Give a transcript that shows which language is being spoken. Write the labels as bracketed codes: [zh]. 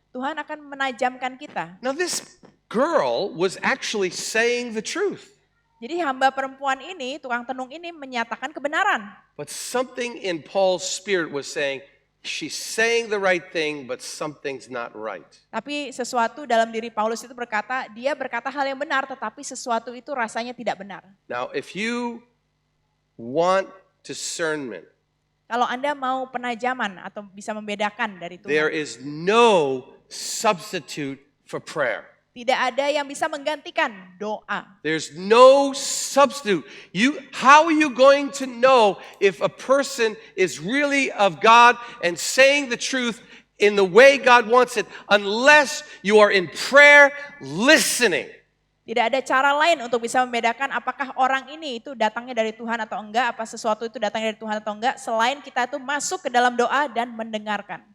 [id] Tuhan akan menajamkan kita. [en] Now this girl was actually saying the truth. [id] Jadi hamba perempuan ini, tukang tenung ini menyatakan kebenaran. [en] But something in Paul's spirit was saying, she's saying the right thing, but something's not right. [id] Tapi sesuatu dalam diri Paulus itu berkata, dia berkata hal yang benar, tetapi sesuatu itu rasanya tidak benar. [en] Now, if you want discernment, [id] Kalau Anda mau penajaman atau bisa membedakan dari [en] there [id] Tuhan, [en] is no substitute for prayer. [id] tidak ada yang bisa menggantikan doa. [en] There's no substitute. How are you going to know if a person is really of God and saying the truth in the way God wants it unless you are in prayer listening? [id] Tidak ada cara lain untuk bisa membedakan apakah orang ini itu datangnya dari Tuhan atau enggak, apa sesuatu itu datangnya dari Tuhan atau enggak, selain kita itu masuk ke dalam doa dan mendengarkan.